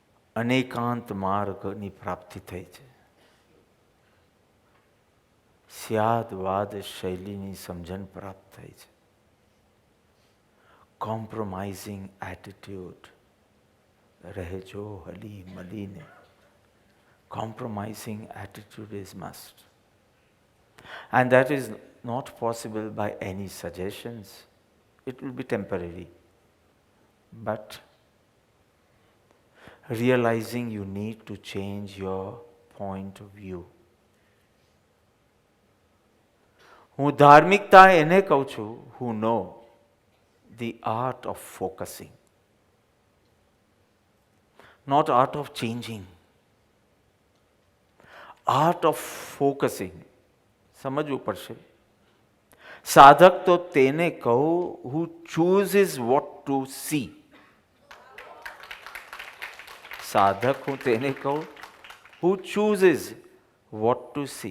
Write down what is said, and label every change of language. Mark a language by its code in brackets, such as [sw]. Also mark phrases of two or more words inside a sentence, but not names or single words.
[gu] અનેકાંત માર્ગની પ્રાપ્તિ થઈ છે. સ્યાદવાદ શૈલીની સમજણ પ્રાપ્ત થઈ છે. [en] compromising attitude, [gu] રહેજો હલી મળીને. [en] Compromising attitude is must. And that is not possible by any suggestions. It will be temporary. But realizing you need to change your point of view. [gu] હું ધાર્મિકતા એને કહું છું [en] who know the art of focusing. Not art of changing. art of focusing [gu] સમજવું પડશે. સાધક તો તેને કહું [en] who chooses what to see. [gu] સાધક હું તેને કહું [en] who chooses what to see.